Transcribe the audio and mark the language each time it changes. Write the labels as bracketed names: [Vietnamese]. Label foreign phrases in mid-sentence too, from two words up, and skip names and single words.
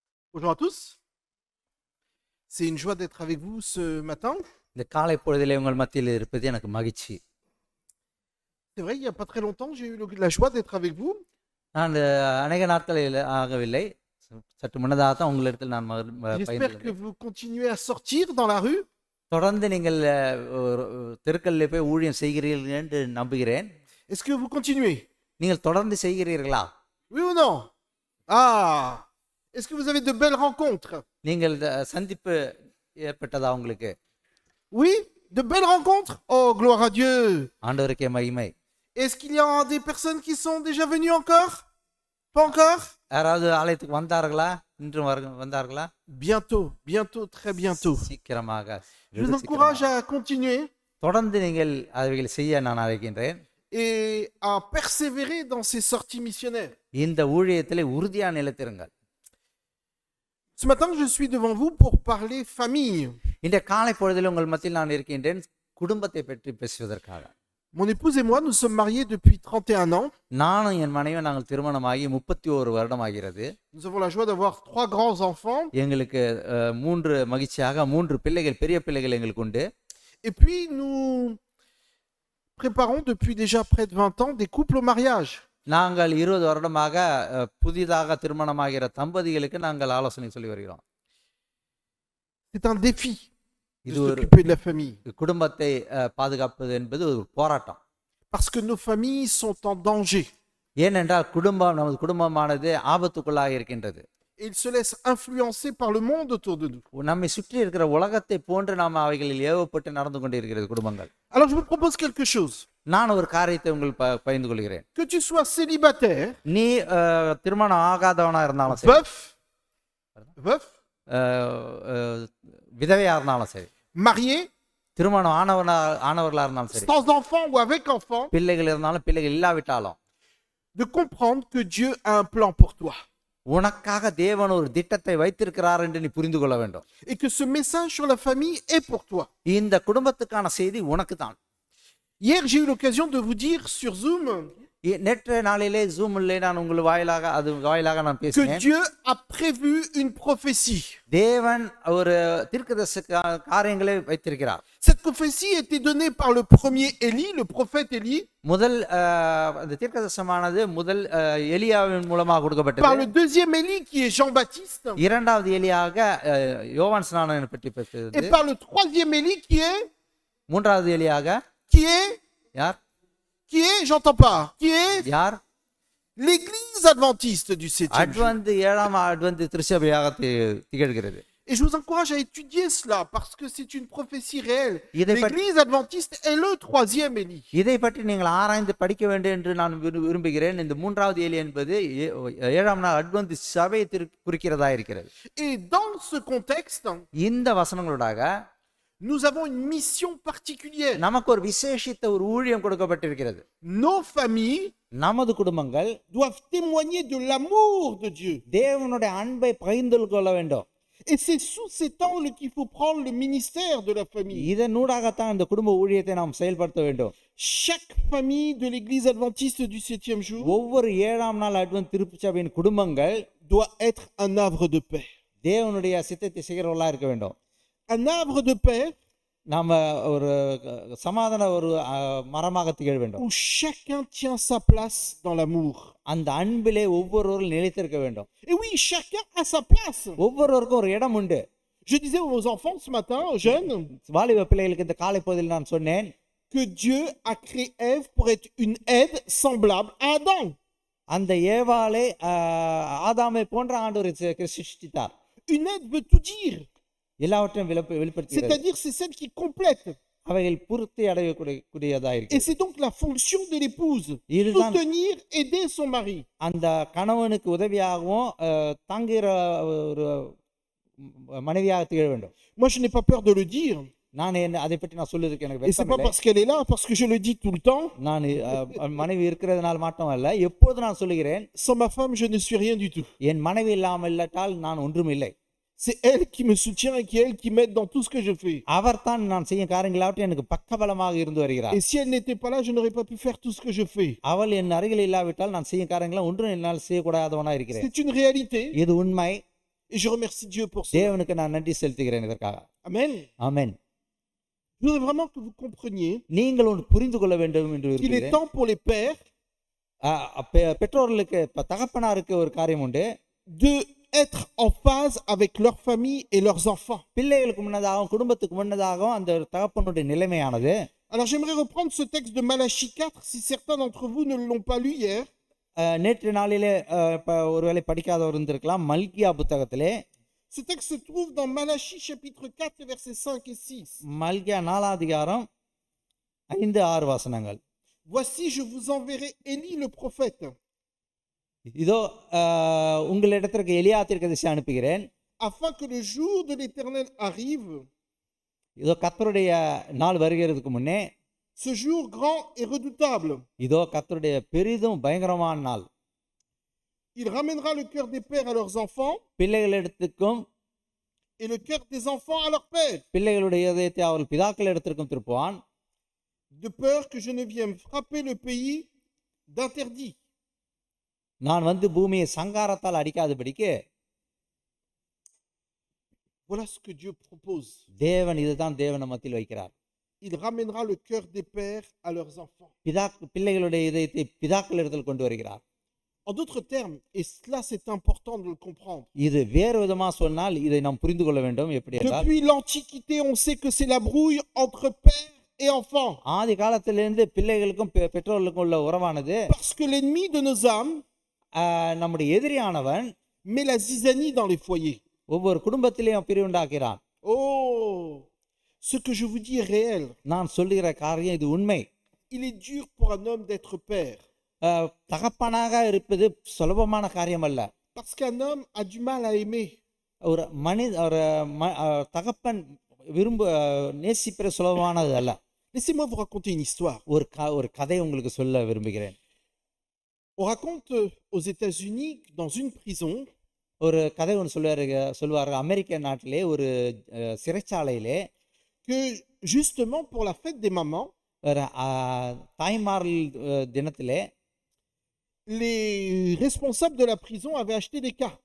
[French] Bonjour à tous. C'est une joie d'être avec vous ce matin. [Tamil] இந்த காலை பொழுதிலே உங்கள் மத்தியில் இருப்பது எனக்கு மகிழ்ச்சி. [French] C'est vrai, il n'y a pas très longtemps, j'ai eu la joie d'être avec vous. [Tamil] நான் அநேக நாட்களில் ஆகவில்லை, சற்று முன்னதாக தான் உங்களிடத்தில் நான் [French] J'espère que [Tamil] பகிர்ந்துள்ளேன். [French] vous continuez à sortir dans la rue. [Tamil] தொடர்ந்து நீங்கள் தெருக்களிலே போய் ஊழியம் செய்கிறீர்கள் என்று நம்புகிறேன். [French] Est-ce que vous continuez? [Tamil] நீங்கள் தொடர்ந்து செய்கிறீர்களா? [French] Oui ou non? Ah! Est-ce que vous avez de belles rencontres? நீங்கள் சந்திப்பு ஏற்பட்டதா உங்களுக்கு? Oui? De belles rencontres? Oh, gloire à Dieu! [Tamil] ஆண்டவருக்கே மகிமை. [French] Est-ce qu'il y a des personnes qui sont déjà venues encore? Pas encore? [Tamil] யாராவது ஆலயத்துக்கு வந்தார்களா? இன்று வந்தார்களா? [French] Bientôt, bientôt, très bientôt. [Tamil] சீக்கிரமாக. [French] Je vous encourage à continuer [Tamil] தொடர்ந்து நீங்கள் அவைகளை செய்ய நான் அழைக்கின்றேன். [French] et à persévérer dans ces sorties missionnaires. [Tamil] இந்த ஊழியத்திலே உறுதியாக நிலைத்திருங்கள். [French] Ce matin, je suis devant vous pour parler famille. [Tamil] இந்த காலை பொழுதில் உங்கள் மத்தியில் நான் இருக்கின்றேன் குடும்பத்தை பற்றி பேசுவதற்காக. [French] Mon épouse et moi, nous sommes mariés depuis 31 ans. [Tamil] நானும் என் மனைவி நாங்கள் திருமணமாகி 31 வருடம் ஆகிறது. [French] Nous avons la joie d'avoir 3 grands enfants. [Tamil] எங்களுக்கு 3 மகிழ்ச்சியாக 3 பிள்ளைகள், பெரிய பிள்ளைகள் எங்களுக்கு உண்டு. [French] Et puis, nous préparons depuis déjà près de 20 ans des couples au mariage. [Tamil] நாங்கள் 20 வருடமாக புதிதாக திருமணமாகிற தம்பதிகளுக்கு நாங்கள் ஆலோசனை சொல்லி வருகிறோம். [French] C'est un défi de [Tamil] இது ஒரு [French] s'occuper de la famille. [Tamil] குடும்பத்தை பாதுகாப்பது என்பது ஒரு போராட்டம். [French] Parce que nos familles sont en danger. [Tamil] ஏனென்றால் நமது குடும்பமானது ஆபத்துக்குள்ளாக இருக்கின்றது. [French] Et ils se laissent influencer par le monde autour de nous. [Tamil] நம்மை சுற்றி இருக்கிற உலகத்தை போன்று நாம் அவைகளில் ஏவப்பட்டு நடந்து கொண்டிருக்கிறது குடும்பங்கள். [French] Alors, je vous propose quelque chose. [Tamil] நான் ஒரு காரியத்தை உங்களுக்கு பகிர்ந்து கொள்கிறேன். [French] Que tu sois célibataire, [Tamil] நீ திருமணம் ஆகாதவனா இருந்தாலும் சரி, [French] veuf, [Tamil] விதவையா இருந்தாலும் சரி, [French] marié, [Tamil] திருமணம் ஆனவர்களா இருந்தாலும் சரி, [French] sans enfant ou avec enfant, [Tamil] பிள்ளைகள் இருந்தாலும் பிள்ளைகள் இல்லாவிட்டாலும் [French] de comprendre que Dieu a un plan pour toi. [Tamil] உனக்காக தேவன் ஒரு திட்டத்தை வைத்திருக்கிறார் என்று நீ புரிந்து கொள்ள வேண்டும். [French] Et que ce message sur la famille est pour toi. [Tamil] இந்த குடும்பத்துக்கான செய்தி உனக்கு தான். [French] Hier, j'ai eu l'occasion de vous dire sur Zoom [Tamil] நேற்றைய நாளிலே ஜூமிலே நான் உங்கள் வாயிலாக நான் [French] que [Tamil] பேசினேன். [French] Dieu a prévu une prophétie. [Tamil] தேவன் ஒரு தீர்க்கதரிசி காரியங்களை வைத்திருக்கிறார். [French] Cette prophétie a été donnée par le premier Élie, le prophète Élie, [Tamil] முதல் அந்த தீர்க்கதரிசனமானது முதல் எலியாவின் மூலமாக [French] par le [Tamil] கொடுக்கப்பட்டது. [French] deuxième Élie qui est Jean-Baptiste, [Tamil] இரண்டாவது எலியாக யோவான் ஸ்நானனை பற்றி [French] et [Tamil] பேசுகிறது. [French] par le troisième Élie [Tamil] மூன்றாவது எலியாக [French] qui est, [Tamil] யார் [French] j'entends pas, qui est [Tamil] யார் [French] l'église adventiste du 7e jour. [Tamil] அட்வந்து திருச்சபையாக திகழ்கிறது. [French] Et je vous encourage à étudier cela parce que c'est une prophétie réelle. [Tamil] இதை பற்றி [French] L'église adventiste est le troisième Élie. [Tamil] இதை பற்றி நீங்கள் ஆராய்ந்து படிக்க வேண்டும் என்று நான் விரும்புகிறேன். இந்த மூன்றாவது எலி என்பது 7ஆம் நாள் அட்வந்து சபையை குறிக்கிறதா இருக்கிறது. [French] Et dans ce contexte, [Tamil] இந்த வசனங்களோடாக [French] nous avons une mission particulière. [Tamil] நமக்கு ஒரு விசேஷித்த ஒரு ஊழியம் கொடுக்கப்பட்டிருக்கிறது. [French] Nos familles [Tamil] நமது குடும்பங்கள் [French] doivent témoigner de l'amour de Dieu. [Tamil] தேவனுடைய அன்பை பகிர்ந்து கொள்ள வேண்டும். [French] Et c'est sous cet angle qu'il faut prendre le ministère de la famille. [Tamil] இதனூடாகத்தான் இந்த குடும்ப ஊழியத்தை நாம் செயல்படுத்த வேண்டும். [French] Chaque famille de l'église adventiste du 7e jour [Tamil] ஒவ்வொரு 7ஆம் நாள் அட்வென்ட் திருச்சபையின் குடும்பங்கள் [French] doit être un havre de paix. [Tamil] தேவனுடைய சித்தத்தை செய்கிறவர்களா இருக்க வேண்டும். [French] Un havre de paix [Tamil] நாம ஒரு சமாதான ஒரு மரமாக திகழ வேண்டும். [French] où chacun tient sa place dans l'amour. [Tamil] அந்த அன்பிலே ஒவ்வொருவரும் நிலைத்திருக்க வேண்டும். [French] Et oui, chacun a sa place. [Tamil] ஒவ்வொருவருக்கும் ஒரு இடம் உண்டு. [French] Je disais aux enfants ce matin, aux jeunes, [Tamil] வாலிப பிள்ளைகளுக்கு இந்த காலை பொழுதில் நான் சொன்னேன், [French] que Dieu a créé Ève pour être une aide semblable à Adam. [Tamil] அந்த ஏவாளை ஆதாமை போன்ற ஆண்டவர் சிருஷ்டித்தார். [French] Une aide veut tout dire. [Tamil] எல்லாவற்றையும் வெளிப்படுத்துகிறது. [French] C'est-à-dire c'est celle qui complète. [Tamil] அவைகள் பூர்த்தி அடையக்கூடியதா இருக்கு. [French] Et c'est donc la fonction de l'épouse, [Tamil] இதுதான் [French] soutenir, aider son mari. [Tamil] அந்த கணவனுக்கு உதவியாகவும் தாங்குகிற ஒரு மனைவியாக திகழ வேண்டும். [French] Moi je n'ai pas peur de le dire. [Tamil] நான் அதை பற்றி நான் சொல்லியிருக்கேன். எனக்கு [French] Et c'est pas [Tamil] வெட்கம் இல்லை. [French] parce qu'elle est là, parce que je le dis tout le temps. [Tamil] நான் மனைவி இருக்கிறதுனால மட்டும் அல்ல, எப்போது நான் சொல்லுகிறேன், [French] Sans ma femme je ne suis rien du tout. [Tamil] என் மனைவி இல்லாமல் நான் ஒன்றும் இல்லை. [French] C'est elle qui me soutient et elle qui m'aide dans tout ce que je fais. [Tamil] அவர் தான் நான் செய்யும் காரியங்களாவற்றை எனக்கு பக்கபலமாக இருந்து வருகிறார். [French] Et si elle n'était pas là, je n'aurais pas pu faire tout ce que je fais. [Tamil] அவள் என் அருகில் இல்லாவிட்டால் நான் செய்யும் காரியங்களை ஒன்றும் என்னால் செய்யக்கூடாதவனா இருக்கிறேன். [French] C'est une réalité. [Tamil] இது உண்மை. [French] Et je remercie Dieu pour cela. [Tamil] தேவனுக்கு நான் நன்றி செலுத்துகிறேன் இதற்காக. [French] Amen. [Tamil] ஆமென். [French] Je voudrais vraiment que vous compreniez [Tamil] நீங்கள் ஒன்று புரிந்து கொள்ள வேண்டும் என்று [French] qu'il est [Tamil] விரும்புகிறேன். [French] temps pour les pères [Tamil] பெற்றோர்களுக்கு தகப்பனாருக்கு ஒரு காரியம் உண்டு. [French] de être en phase avec leur famille et leurs enfants. [Tamil] பிள்ளைகளுக்கு முன்னதாகவும் குடும்பத்துக்கு முன்னதாகவும் அந்த தகப்பனுடைய நிலைமையானது. [French] Alors j'aimerais reprendre ce texte de Malachie 4 si certains d'entre vous ne l'ont pas lu hier. [Tamil] நேற்று நாளிலே ஒருவேளை படிக்காதவர் இருந்திருக்கலாம். மல்கியா புத்தகத்திலே [French] Ce texte se trouve dans Malachie chapitre 4 versets 5 et 6. [Tamil] மல்கியா 4ஆம் அதிகாரம் 5-6 வசனங்கள். [French] Voici, je vous enverrai Élie le prophète, [Tamil] இதோ உங்களிடத்திற்கு எலியா தீர்க்கதரிசி அனுப்புகிறேன். [French] afin que le jour de l'Éternel arrive, [Tamil] இதோ கர்த்தருடைய நாள் வருகிறதுக்கு முன்னே, [French] ce jour grand et redoutable. [Tamil] இதோ கர்த்தருடைய பெரிதும் பயங்கரமான நாள். [French] Il ramènera le cœur des pères à leurs enfants [Tamil] பிள்ளைகளிடத்துக்கும் [French] et le cœur des enfants à leurs pères, [Tamil] பிள்ளைகளுடைய இதயத்தை அவர்கள் பிதாக்களிடத்திற்கும் திருப்புவான். [French] de peur que je ne vienne frapper le pays d'interdit. [Tamil] நான் வந்து பூமியை சங்காரத்தால் அடிக்காதபடிக்கு. [French] Voilà ce que Dieu propose. [Tamil] தேவன் இதுதான் தேவன் மத்தியில் வைக்கிறார். [French] Il ramènera le cœur des pères à leurs enfants. [Tamil] பிள்ளைகளுடைய இதயத்தை பிதாக்களிடத்தில் கொண்டு வருகிறார். [French] En d'autres termes, et cela c'est important de le comprendre. [Tamil] இது வேறு விதமா சொன்னால் இதை நாம் புரிந்து கொள்ள வேண்டும். எப்படி என்றால், [French] Depuis l'Antiquité, on sait que c'est la brouille entre père et enfant. [Tamil] ஆதி காலத்திலிருந்து பிள்ளைகளுக்கும் பெற்றோர்களுக்கும் உள்ள உறவானது. [French] Parce que l'ennemi de nos âmes [Tamil] நம்முடைய எதிரியானவன் [French] met la zizanie dans les foyers. [Tamil] ஒவ்வொரு குடும்பத்திலையும் பிரிவுண்டாக்கிறான். [French] Oh, ce que je vous dis est réel. [Tamil] நான் சொல்லுகிற காரியம் இது உண்மை. [French] Il est dur pour un homme d'être père. [Tamil] தகப்பனாக இருப்பது சுலபமான காரியம் அல்ல. [French] Parce qu'un homme a du mal à aimer. [Tamil] ஒரு தகப்பன் நேசிப்பது சுலபமானது அல்ல. [French] Laissez-moi vous raconter une histoire. [Tamil] ஒரு கதை உங்களுக்கு சொல்ல விரும்புகிறேன். [French] On raconte aux États-Unis dans une prison. [Tamil] ஒரு கதை ஒன்று சொல்லுவார்கள் அமெரிக்க நாட்டிலே ஒரு சிறைச்சாலையிலே [French] que justement pour la fête des mamans, [Tamil] தாய்மார்கள் தினத்திலே [French] les responsables de la prison avaient acheté des cartes.